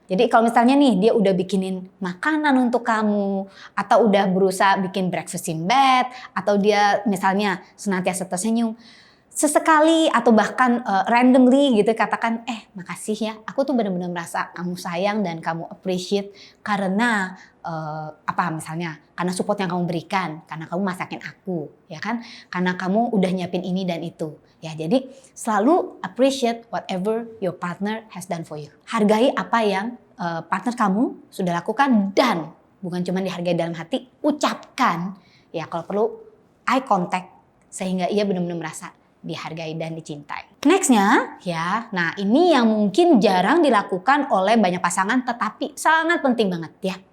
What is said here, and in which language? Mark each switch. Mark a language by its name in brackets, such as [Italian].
[Indonesian] Jadi kalau misalnya nih dia udah bikinin makanan untuk kamu atau udah berusaha bikin [English] breakfast in bed [Indonesian] atau dia misalnya senantiasa tersenyum, sesekali atau bahkan randomly gitu katakan makasih ya, aku tuh benar-benar merasa kamu sayang dan kamu appreciate karena misalnya karena support yang kamu berikan, karena kamu masakin aku ya kan, karena kamu udah nyiapin ini dan itu ya. Jadi selalu [English] appreciate whatever your partner has done for you. [Indonesian] Hargai apa yang partner kamu sudah lakukan dan bukan cuma dihargai dalam hati, ucapkan ya kalau perlu eye contact sehingga ia benar-benar merasa dihargai dan dicintai. Nextnya ya, nah ini yang mungkin jarang dilakukan oleh banyak pasangan tetapi sangat penting banget ya.